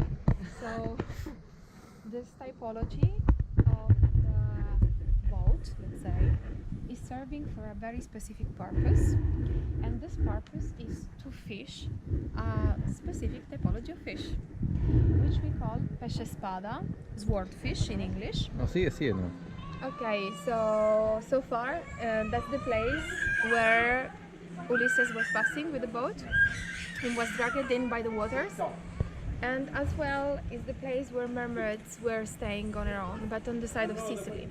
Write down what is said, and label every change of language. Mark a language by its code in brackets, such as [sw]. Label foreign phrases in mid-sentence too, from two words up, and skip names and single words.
[en] So this typology of the boat, let's say, is serving for a very specific purpose, and this purpose is to fish a specific typology of fish, which we call [it] pesce spada, [en] swordfish in English. [es] Oh, sigue siendo. [en] Okay, so far that's the place where Ulysses was passing with the boat and was dragged in by the waters, and as well is the place where mermaids were staying on their own, but on the side of Sicily.